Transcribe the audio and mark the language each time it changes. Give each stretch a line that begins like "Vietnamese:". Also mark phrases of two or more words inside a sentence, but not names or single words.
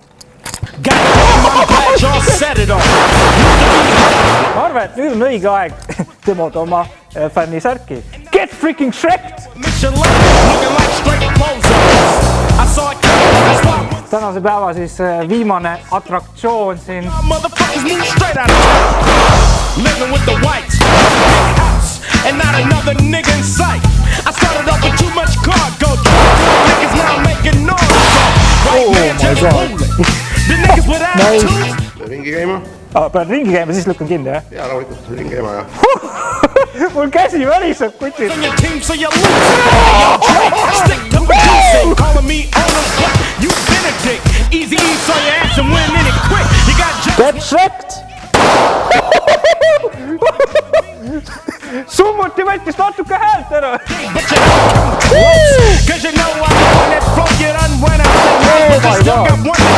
Estonian: Ma arvan, et nüüd on õige aeg demoda oma fännisärki.
English: Get freaking shrekked!
Estonian: Tänase päeva siis viimane atraktsioon siin.
English: And not another nigga in sight. I started off with too much cargo. Niggas now making noise. White man just rolling. The niggas without tools.
Estonian: Ringi käima. Pead ringi käima, siis lükkan kinni, jah? Jaa, rahulikult ringi käima, jah. Mul käsi väliseb, kutid.
English: Get shrekked!
Estonian: Summuti võttis natuke häält ära.
English: Oh my God.